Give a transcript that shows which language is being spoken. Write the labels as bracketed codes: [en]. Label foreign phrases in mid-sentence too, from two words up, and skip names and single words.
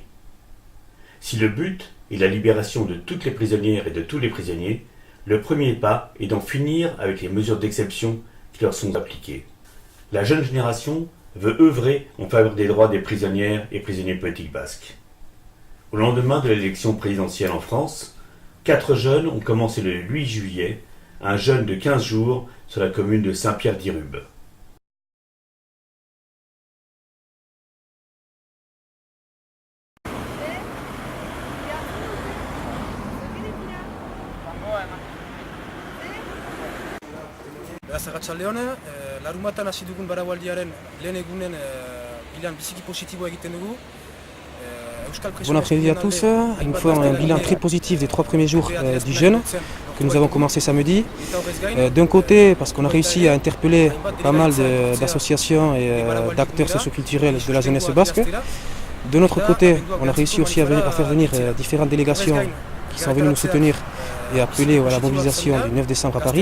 [fr] Si le but est la libération de toutes les prisonnières et de tous les prisonniers, le premier pas est d'en finir avec les mesures d'exception qui leur sont appliquées. La jeune génération veut œuvrer en faveur des droits des prisonnières et prisonniers politiques basques. Au lendemain de l'élection présidentielle en France, 4 jeunes ont commencé le 8 juillet un jeûne de 15 jours sur la commune de Saint-Pierre-d'Irube. [eu] Arratsaldeon, larunbatan hasi dugun baraualdiaren lehen egunen bilan biziki positiboa egiten dugu. [fr] Bon après-midi à tous. Il nous faut un bilan très positif des 3 premiers jours du jeûne que nous avons commencé samedi. D'un côté, parce qu'on a réussi à interpeller pas mal d'associations et d'acteurs socioculturels de la jeunesse basque. De notre côté, on a réussi aussi à faire venir différentes délégations qui sont venues nous soutenir et appeler à la mobilisation du 9 décembre à Paris.